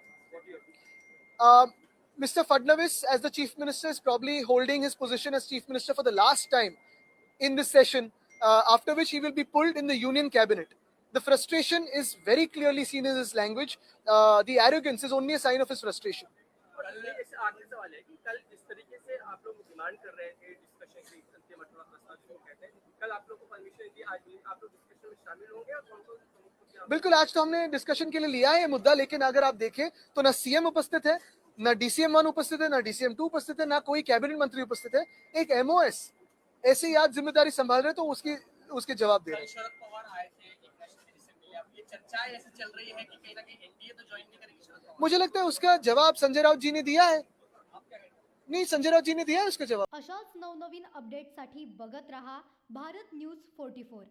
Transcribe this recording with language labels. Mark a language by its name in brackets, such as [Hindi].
[English] What do you think? Mr. Fadnavis, as the Chief Minister, is probably holding his position as Chief Minister for the last time in this session, after which he will be pulled in the Union Cabinet. The frustration is very clearly seen in his language. The arrogance is only a sign of his frustration. [Hindi] और इससे आखिरी सवाल है कि कल जिस तरीके से आप लोग डिमांड कर रहे थे डिस्कशन की अंतिम अठवा प्रस्ताव जिसको कहते हैं, कल आप लोग को परमिशन दी, आज आप लोग डिस्कशन में शामिल होंगे और कौन बिल्कुल, आज तो हमने डिस्कशन के लिए लिया है ये मुद्दा, लेकिन अगर आप देखें तो ना सीएम उपस्थित है, ना DCM 1 उपस्थित है, ना DCM 2 उपस्थित है, ना कोई कैबिनेट मंत्री उपस्थित है। एक MOS ऐसे ही आज जिम्मेदारी संभाल रहे तो उसके जवाब दे रहे हैं। शरद पवार आए थे, एकनाथ शिंदे से मिले, अब ये चर्चा चर्चाएं ऐसी चल रही है कि कहीं ना कहीं एनडीए तो ज्वाइन नहीं करेगी शरद पवार। मुझे लगता है उसका जवाब संजय राउत जी ने दिया है. आप क्या कहते हैं? नहीं, संजय राउत जी ने दिया है उसका जवाब. [Marathi] अशाच नवनवीन अपडेटसाठी बघत रहा भारत न्यूज 44.